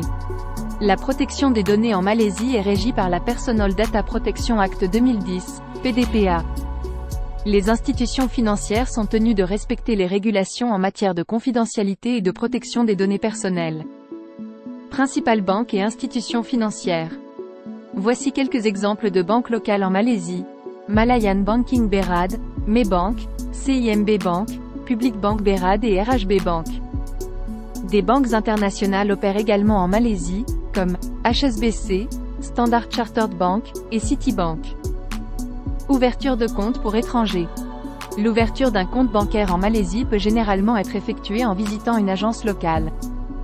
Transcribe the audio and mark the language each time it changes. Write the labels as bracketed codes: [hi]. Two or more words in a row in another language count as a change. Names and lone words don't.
[fr] La protection des données en Malaisie est régie par la Personal Data Protection Act 2010, PDPA. Les institutions financières sont tenues de respecter les régulations en matière de confidentialité et de protection des données personnelles. Principales banques et institutions financières. Voici quelques exemples de banques locales en Malaisie. Malayan Banking Berhad, Maybank, CIMB Bank, Public Bank Berhad et RHB Bank. Des banques internationales opèrent également en Malaisie, comme HSBC, Standard Chartered Bank et Citibank. Ouverture de compte pour étrangers. L'ouverture d'un compte bancaire en Malaisie peut généralement être effectuée en visitant une agence locale.